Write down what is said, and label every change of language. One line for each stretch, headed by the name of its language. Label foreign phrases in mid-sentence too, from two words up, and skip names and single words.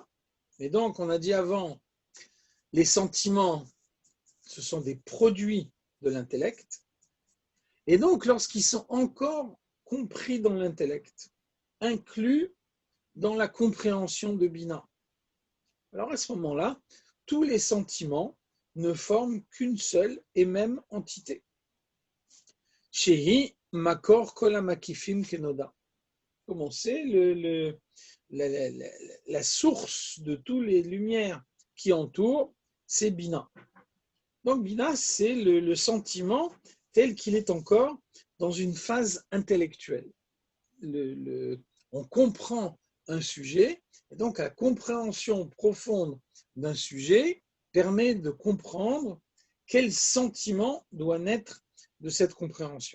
French: Et donc, on a dit avant, les sentiments, ce sont des produits de l'intellect. Et donc, lorsqu'ils sont encore compris dans l'intellect, inclus dans la compréhension de Bina. Alors à ce moment-là, tous les sentiments ne forment qu'une seule et même entité.
Hebrew: שהיא מקור כל המקיפים כנודע.
French: Comment c'est la source de toutes les lumières qui entourent, c'est Bina. Donc Bina, c'est le sentiment tel qu'il est encore dans une phase intellectuelle. On comprend un sujet, et donc la compréhension profonde d'un sujet permet de comprendre quel sentiment doit naître de cette compréhension.